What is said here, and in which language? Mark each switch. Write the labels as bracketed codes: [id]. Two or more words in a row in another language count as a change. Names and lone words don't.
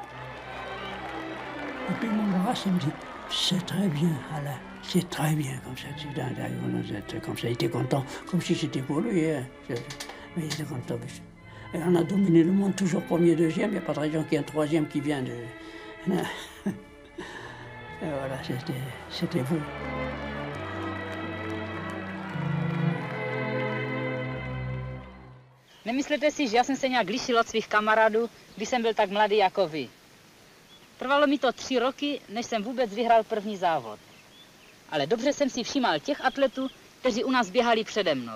[fr] Et puis il m'embrasse et me dit, c'est très bien, Alain, c'est très bien comme ça. Comme ça, il était content, comme si c'était pour lui. Hein. Mais il était content. Et on a dominé le monde, toujours premier, deuxième. Il n'y a pas de raison qu'il y ait un troisième qui vient de... Et voilà, c'était beau. [cs] Nemyslete si, že já jsem se nějak lišil od svých kamarádů, když jsem byl tak mladý jako vy. Trvalo mi to 3 roky, než jsem vůbec vyhrál první závod. Ale dobře jsem si všímal těch atletů, kteří u nás běhali přede mnou.